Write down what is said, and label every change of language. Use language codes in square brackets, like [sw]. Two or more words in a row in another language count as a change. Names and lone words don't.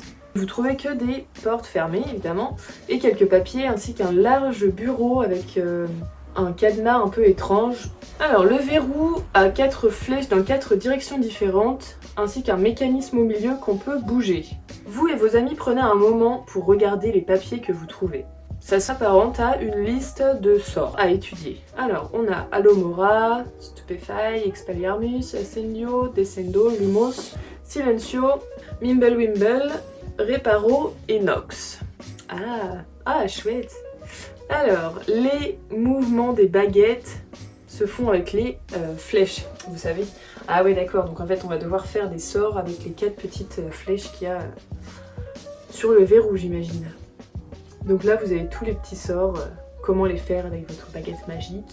[fr] Vous trouvez que des portes fermées évidemment et quelques papiers ainsi qu'un large bureau avec un cadenas un peu étrange. Alors le verrou a 4 flèches dans 4 directions différentes ainsi qu'un mécanisme au milieu qu'on peut bouger. Vous et vos amis prenez un moment pour regarder les papiers que vous trouvez. Ça s'apparente à une liste de sorts à étudier. Alors on a Alomora, Stupefy, Expelliarmus, Ascendio, Descendo, Lumos, Silencio, Mimblewimble, Reparo et Nox. Ah chouette. Alors les mouvements des baguettes se font avec les flèches, vous savez. Ah ouais d'accord, donc en fait on va devoir faire des sorts avec les 4 petites flèches qu'il y a sur le verrou j'imagine. Donc là vous avez tous les petits sorts, comment les faire avec votre baguette magique.